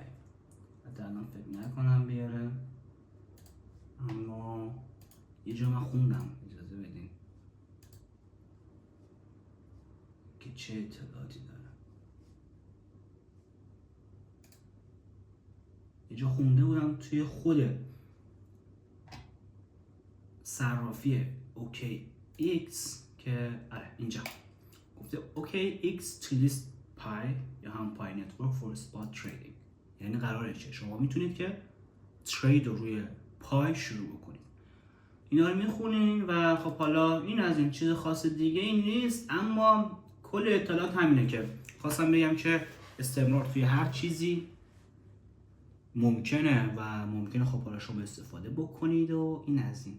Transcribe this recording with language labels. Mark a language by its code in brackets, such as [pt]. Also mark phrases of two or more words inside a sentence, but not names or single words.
[fa] حتی الان فکر نکنم بیاره، اما یه جا من خوندم، اجازه بدین که چه اطلاعاتی داره. اینجا خونده بودم توی خود صرافی اوکی ایکس که اینجا گفته اوکی ایکس [en] to list [fa] پای یا هم پای نتورک [en] for spot trading. [fa] یعنی قراره چه شما میتونید که ترید رو روی پای شروع بکنید. اینا رو میخونین و خب حالا این از این چیز خاص دیگه این نیست، اما کل اطلاعات همینه که خواستم بگم که استمرار توی هر چیزی ممکنه و ممکنه خب حالا شما استفاده بکنید و این از این.